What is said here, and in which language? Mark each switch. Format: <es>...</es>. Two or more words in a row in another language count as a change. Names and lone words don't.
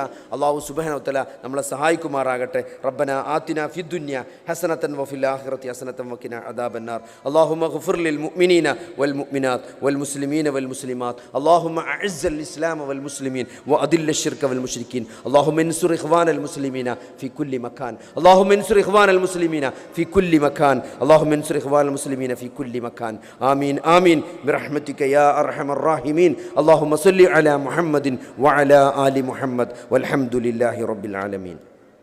<ar>الله سبحانه وتعالى</ar> <ml>നമ്മളെ സഹായിക്കുമാറാകട്ടെ.</ml> <ar>ربنا آتنا في الدنيا حسنة وفي الآخرة حسنة وقنا عذاب النار. اللهم اغفر للمؤمنين والمؤمنات والمسلمين والمسلمات. اللهم أعز الإسلام والمسلمين وأذل الشرك والمشركين. اللهم انصر إخوان المسلمين في كل مكان. اللهم انصر إخوان المسلمين في كل مكان. اللهم انصر إخوان المسلمين في كل مكان. آمين آمين برحمتك يا أرحم الراحمين. اللهم صل على محمد وعلى آل محمد والحمد لله رب العالمين.</ar>